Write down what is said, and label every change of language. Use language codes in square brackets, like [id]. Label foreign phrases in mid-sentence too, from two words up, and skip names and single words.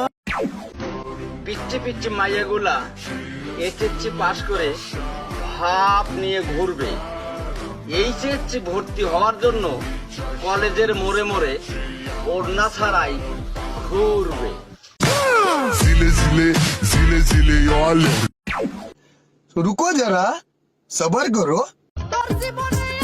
[bn] পিচ্ছে পিচ্ছে মাইয়াগুলা এইচএসসি পাশ করে ভাব নিয়ে ঘুরবে এইচএসসি ভর্তি হওয়ার জন্য কলেজের মোড়ে মোড়ে ওড়না ছাড়াই ঘুরবে zile zile zile zile yo alle [hi] रुको जरा सबर करो [bn] তোর জীবন